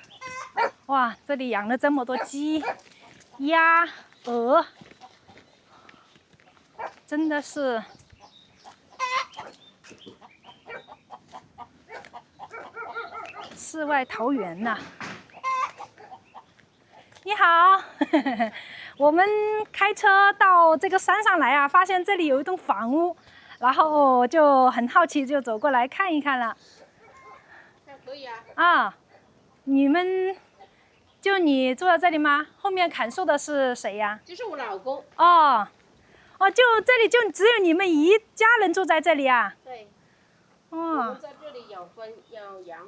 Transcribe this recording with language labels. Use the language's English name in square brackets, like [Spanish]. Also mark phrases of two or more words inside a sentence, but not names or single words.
[Chinese] 哇，這裡養了這麼多雞、鴨、鵝，真的是世外桃源吶！你好。我們開車到這個山上來啊，發現這裡有一棟房屋，然後就很好奇，就走過來看一看了。可以啊。啊，你们就你住在這裡嗎？後面砍樹的是誰呀？就是我老公。哦，哦，就這裡就只有你們一家人住在這裡啊？對。哦。我們在這裡養分養羊。